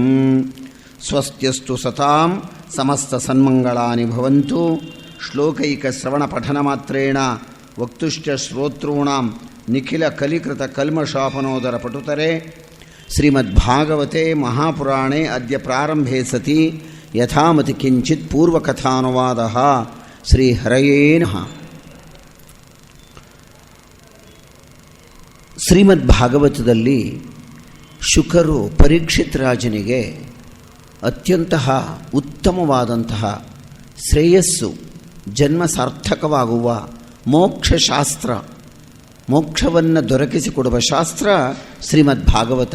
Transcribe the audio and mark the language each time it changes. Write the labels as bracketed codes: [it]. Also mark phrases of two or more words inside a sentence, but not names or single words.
[sa] ಸ್ವಸ್ತ್ಯಸ್ತು ಸತಾಂ ಸಮಸ್ತಸನ್ಮಂಗಳಾನಿ ಭವಂತು. ಶ್ಲೋಕೈಕಶ್ರವಣಪಠನಮಾತ್ರೇಣ ವಕ್ತುಶ್ಚ ಶ್ರೋತॄಣಾಂ ನಿಖಿಲ ಕಲಿಕೃತ ಕಲ್ಮಷಾಪನೋದರ ಪಟುತರೆ. ಶ್ರೀಮದ್ಭಾಗವತೆ ಮಹಾಪುರಾಣೇ ಅದ್ಯ ಪ್ರಾರಂಭೆ ಸತಿ ಯಥಾಮತಿ ಕಿಂಚಿತ್ ಪೂರ್ವಕಥಾನುವಾದಃ. ಶ್ರೀಹರಯೇ ನಮಃ. [kn] ಶ್ರೀಮದ್ಭಾಗವತದಲ್ಲಿ ಶುಕರು ಪರೀಕ್ಷಿತ್ ರಾಜನಿಗೆ ಅತ್ಯಂತಹ ಉತ್ತಮವಾದಂತಹ ಶ್ರೇಯಸ್ಸು ಜನ್ಮ ಸಾರ್ಥಕವಾಗುವ ಮೋಕ್ಷಶಾಸ್ತ್ರ, ಮೋಕ್ಷವನ್ನು ದೊರಕಿಸಿಕೊಡುವ ಶಾಸ್ತ್ರ ಶ್ರೀಮದ್ಭಾಗವತ.